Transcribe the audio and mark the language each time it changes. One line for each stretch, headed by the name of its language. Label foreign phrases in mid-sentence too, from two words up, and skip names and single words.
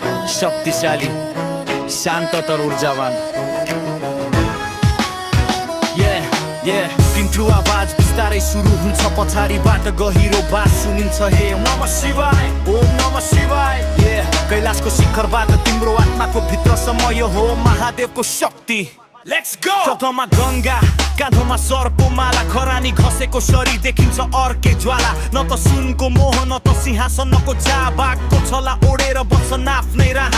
Nepali: शक्तिशाली, शान्त तर ऊर्जावान। तिम्रो आवाज बिस्तारै सुरु हुन्छ, पछाडिबाट गहिरो बास सुनिन्छ।
Sanskrit: हे नमः शिवाय, ओम नमः शिवाय।
Nepali: कैलाशको शिखरबाट तिम्रो आत्माको भित्रसम्म यो हो महादेवको शक्ति।
English: let's go.
Nepali: चौथोमा गंगा, काँधोमा सर्पको माला, खरानी घसेको शरीर देखिन्छ अर्के ज्वाला। न त सुनको मोह, न त सिंहासनको चाह, बाघको छला ओढेर बस्छन् आफ्नै राह।